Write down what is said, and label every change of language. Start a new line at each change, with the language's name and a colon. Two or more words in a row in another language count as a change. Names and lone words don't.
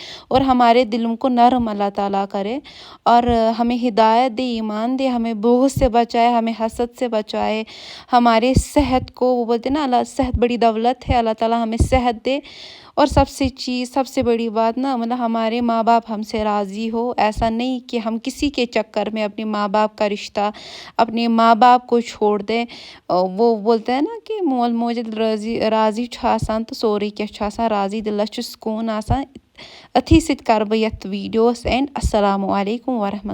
Urdu: اور ہمارے دلوں کو نرم اللہ تعالیٰ کرے، اور ہمیں ہدایت دے، ایمان دے، ہمیں بغض سے بچائے، ہمیں حسد سے بچائے، ہمارے صحت کو، وہ بولتے ہیں نا اللہ صحت بڑی دولت ہے، اللہ تعالیٰ ہمیں صحت دے، اور سب سے بڑی بات نا مطلب ہمارے ماں باپ ہم سے راضی ہو. ایسا نہیں کہ ہم کسی کے چکر میں اپنے ماں باپ کا رشتہ اپنے ماں باپ کو چھوڑ دیں. وہ بولتے ہیں نا کہ
Kashmiri: مول موج راضی چھُ آسان تو سورُے کینٛہہ چھُ آسان راضی دِلس چھُ سکوٗن آسان. أتھی سۭتۍ کَرٕ بہٕ یَتھ ویٖڈیوَس اینٛڈ.
Arabic: السلام علیکم ورحمتہ.